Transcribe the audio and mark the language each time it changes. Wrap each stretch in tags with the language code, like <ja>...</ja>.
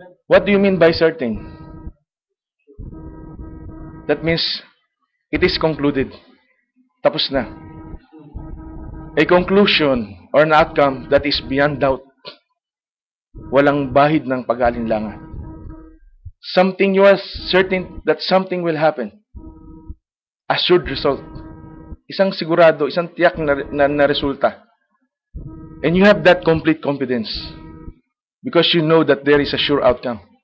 <en>What do you mean by certain? That means it is concluded.</en> <tl>Tapos na.</tl> <en>A conclusion or an outcome that is beyond doubt.</en> <tl>Walang bahid ng pag-alinlangan.</tl> <en>Something you are certain that something will happen. Assured result.</en> <tl>Isang sigurado, isang tiyak na resulta.</tl> <en>And you have that complete confidence. Because you know that there is a sure outcome.</en>